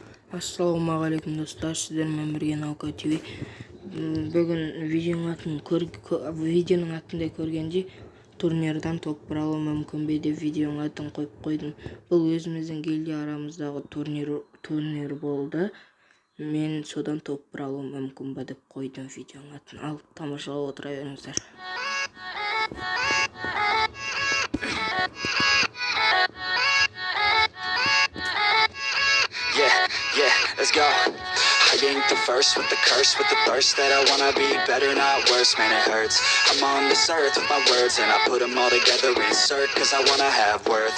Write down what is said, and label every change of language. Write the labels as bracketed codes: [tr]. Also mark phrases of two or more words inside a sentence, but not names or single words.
[kk] Ассалаумағалейкум достар, сіздермен бірге Наука ТВ. Бүгін видеоның атында көргенде турнирдан топ1 алу мүмкін бе деп видеоның атын қойып қойдым. Бұл өзіміздің Гилдия арамыздағы турнир болды. Мен содан топ1 алу мүмкін бе деп қойдым видеоның атын. Ал тамашалап отыра беріңіздер. [en] Yeah, let's go. I ain't the first with the curse, with the thirst that I wanna be better, not worse, man it hurts. I'm on this earth with my words and I put them all together, insert, cause I wanna have worth.